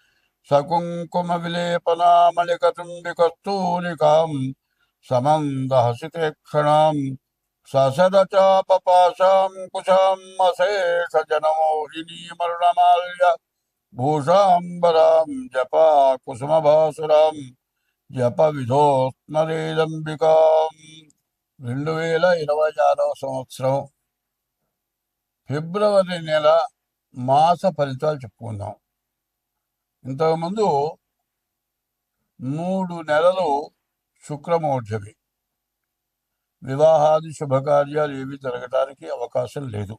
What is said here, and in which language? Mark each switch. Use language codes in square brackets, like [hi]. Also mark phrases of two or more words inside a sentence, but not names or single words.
[sa] सकुङ्कुमविलेपनामलिकचुम्बिकस्तूलिकां समन्दहसिते ससदचापपाशां कुशाम् अशेषजनमोहिनीमरुणमाल्य भूषाम्बरां जपा कुसुमभासुरां जपविधोस्मरेदम्बिकाम् [te] 2026 సంవత్సరం ఫిబ్రవరి నెల మాస ఫలితాలు చెప్పుకుందాం. ఇంతకుముందు 3 నెలలు శుక్రమోర్జవి, వివాహాది శుభకార్యాలు ఏవి జరగడానికి అవకాశం లేదు.